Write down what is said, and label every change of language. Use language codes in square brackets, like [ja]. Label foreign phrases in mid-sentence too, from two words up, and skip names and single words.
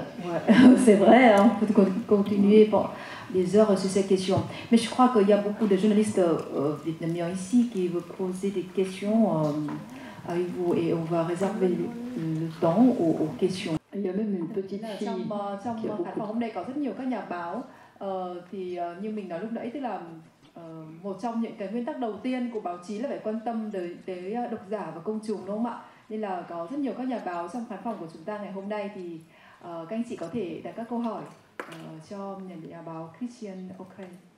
[fr] Ouais, c'est vrai, hein, on peut continuer pendant des heures sur ces questions. Mais je crois qu'il y a beaucoup de journalistes vietnamiens ici qui veulent poser des questions avec vous et on va réserver le temps aux questions. Il y a même une petite fille. [vi] Trong khán phòng hôm nay có rất nhiều các nhà báo. Như mình nói lúc nãy, tức là một trong những cái nguyên tắc đầu tiên của báo chí là phải quan tâm tới độc giả và công chúng, đúng không ạ? Nên là có rất nhiều các nhà báo trong khán phòng của chúng ta ngày hôm nay, thì các anh chị có thể đặt các câu hỏi cho nhà báo Christian O'Krent.